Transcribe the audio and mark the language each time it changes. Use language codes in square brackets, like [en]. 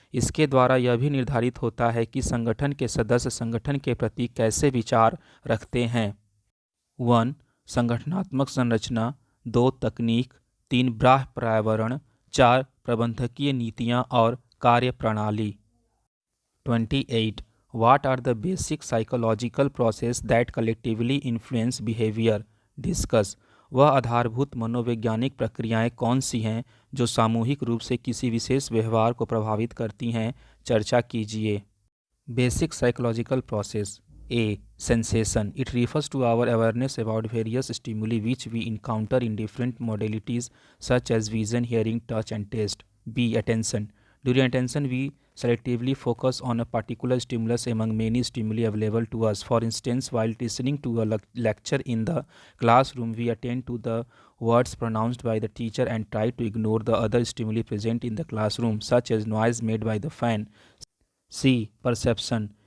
[hi] इसके द्वारा यह भी निर्धारित होता है कि संगठन के सदस्य संगठन के प्रति कैसे विचार रखते हैं। 1. संगठनात्मक संरचना। 2. तकनीक। 3. बाह्य पर्यावरण। 4. प्रबंधकीय नीतियाँ और कार्य प्रणाली। 28. [en] What are the basic psychological process that collectively influence behavior? Discuss. [hi] वह आधारभूत मनोवैज्ञानिक प्रक्रियाएं कौन सी हैं जो सामूहिक रूप से किसी विशेष व्यवहार को प्रभावित करती हैं? चर्चा कीजिए। [en] Basic psychological process. A. Sensation. It refers to our awareness about various stimuli which we encounter in different modalities such as vision, hearing, touch and taste. B. Attention. During attention we selectively focus on a particular stimulus among many stimuli available to us. For instance, while listening to a lecture in the classroom, we attend to the words pronounced by the teacher and try to ignore the other stimuli present in the classroom, such as noise made by the fan. C. Perception.